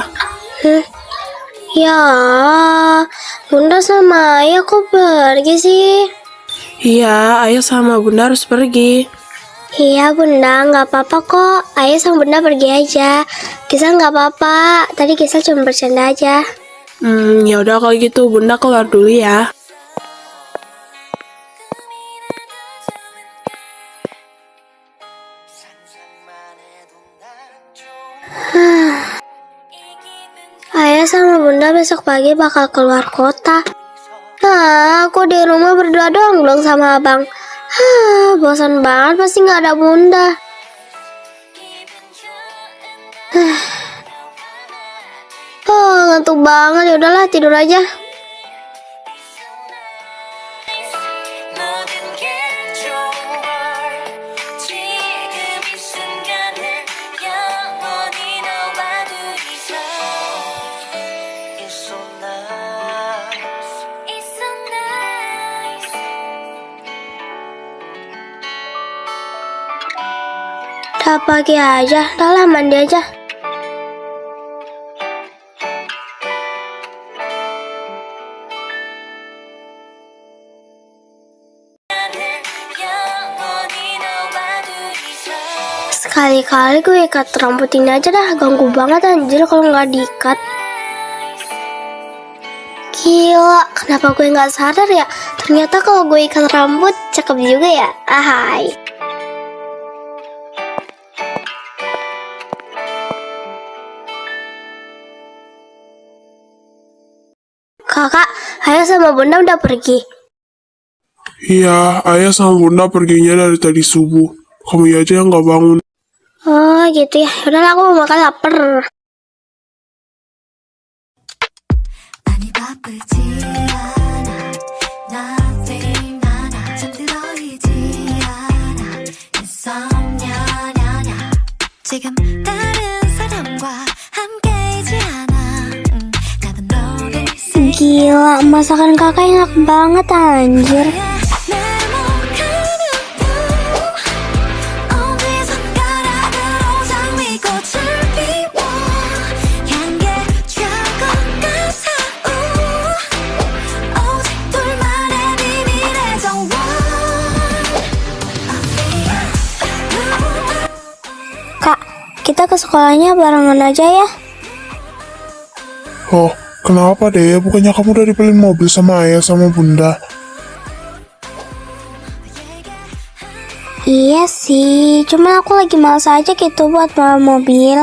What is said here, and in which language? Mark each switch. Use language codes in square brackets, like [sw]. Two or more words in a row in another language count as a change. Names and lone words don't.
[id] Ya, Bunda sama Ayah kok pergi sih? Iya, ayah sama Bunda harus pergi. Iya Bunda, nggak apa-apa kok. Ayah sama Bunda pergi aja. Gisel nggak apa-apa. Tadi Gisel cuma bercanda aja. Ya udah kalau gitu Bunda keluar dulu ya. [ko] 상상만 해도 난 좋아 [id] Ayah sama Bunda besok pagi bakal keluar kota. Aku di rumah berdua doang belum sama abang. Bosan banget pasti nggak ada Bunda. Ngantuk banget. Ya udahlah tidur aja. [ko] 모든 게 좋은 걸 지금 이 순간은 영원히 너와 둘이서 [en] It's so nice It's so nice [id] Udah pagi aja. Udah lah mandi aja. [ko] 영원히 너와 둘이서 [id] Sekali-kali gue ikat rambut ini aja dah. Ganggu banget anjir kalau nggak diikat. Gila, kenapa gue nggak sadar ya? Ternyata kalau gue ikat rambut cakep juga ya. Ahai. Kakak, Ayah sama Bunda udah pergi. Iya, ayah sama Bunda perginya dari tadi subuh. Kamu aja yang nggak bangun. Oh gitu ya. Udahlah aku mau makan lapar. [ko] 많이 바쁘지 않아 Nothing 많아 잠들어 있지 않아 insomnia 지금 다른 사람과 함께이지 않아 나도 너를 [id] Gila, masakan kakak enak banget anjir. [ko] 내목하는 품 어디 손가락으로 장미꽃을 피워 향기 쫙 같아 오직 둘만의 비밀의 정원 [id] Kak, kita ke sekolahnya barengan aja ya. Oh, kenapa deh? Bukannya kamu udah dibeliin mobil sama ayah sama Bunda? Iya sih, cuma aku lagi males aja gitu buat bawa mobil.